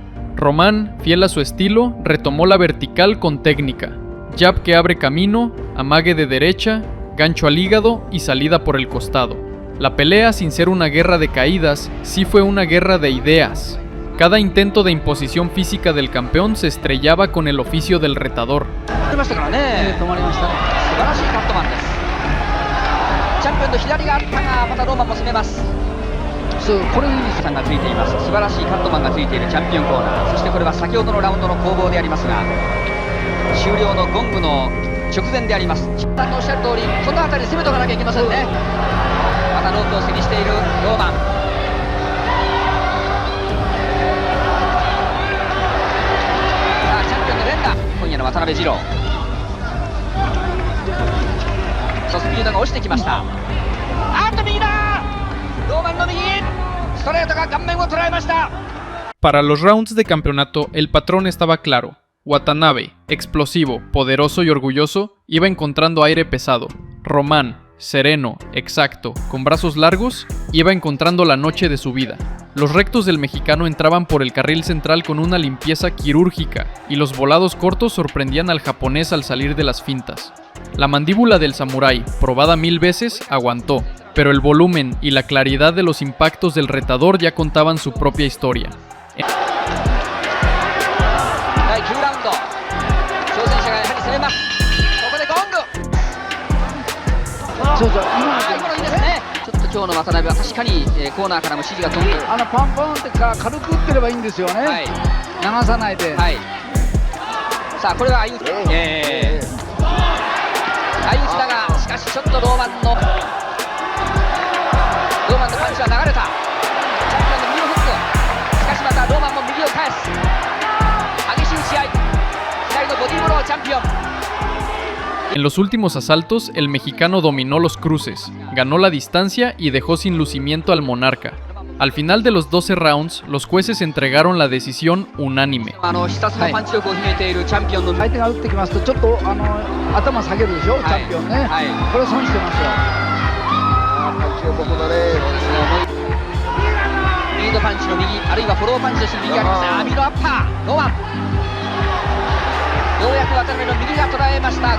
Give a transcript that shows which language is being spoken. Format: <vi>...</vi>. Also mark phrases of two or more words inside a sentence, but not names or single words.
<es>Román, fiel a su estilo, retomó la vertical con técnica. Jab que abre camino, amague de derecha, gancho al hígado y salida por el costado. La pelea, sin ser una guerra de caídas, sí fue una guerra de ideas. Cada intento de imposición física del campeón se estrellaba con el oficio del retador.</es> <ja>止まりましたからね。素晴らしいカットマンです。チャンピオンの左があったが、またローマンも攻めます。これにさんがついています。素晴らしいカットマンがついているチャンピオンコーナー。そしてこれは先ほどのラウンドの攻防でありますが、終了のゴングの直前であります。さんのおっしゃる通り、この辺り攻めとかなきゃいけませんね。またロープを背にしているローマン。さあチャンピオンの連打、今夜の渡辺二郎。スピードが落ちてきました。右だ、ローマンの右、ストレートが顔面を捉えました。</ja> <es>Para los rounds de campeonato, el patrón estaba claro. Watanabe, explosivo, poderoso y orgulloso, iba encontrando aire pesado. Román, sereno, exacto, con brazos largos, iba encontrando la noche de su vida. Los rectos del mexicano entraban por el carril central con una limpieza quirúrgica, y los volados cortos sorprendían al japonés al salir de las fintas. La mandíbula del samurái, probada 1000 veces, aguantó, pero el volumen y la claridad de los impactos del retador ya contaban su propia historia.</es> <ja>第9ラウンド、挑戦者がやはり攻めます。ここでゴング。今のいいですね。ちょっと今日の渡辺は確かに、コーナーからも指示が飛んで、パンパンって軽く打ってればいいんですよね。はい、流さないで。はい、さあこれは相打ち、相打ちだが、しかしちょっとローマンのパンチは流れた。チャンピオンの右のフック、しかしまたローマンも右を返す。激しい打ち合い、左のボディーブローチャンピオン。</ja> <es>En los últimos asaltos, el mexicano dominó los cruces, ganó la distancia y dejó sin lucimiento al monarca. Al final de los 12 rounds, los jueces entregaron la decisión unánime.</es> <ja>必殺のパンチ力を秘めているチャンピオンの、相手が打ってきますとちょっと頭下げるでしょ、チャンピオンね。これ損してますよ。パンチ力だね。リードパンチの右、あるいはフォローパンチとして右があります。右のアッパー、ローマン。ようやく渡辺の右が捉えました。</ja>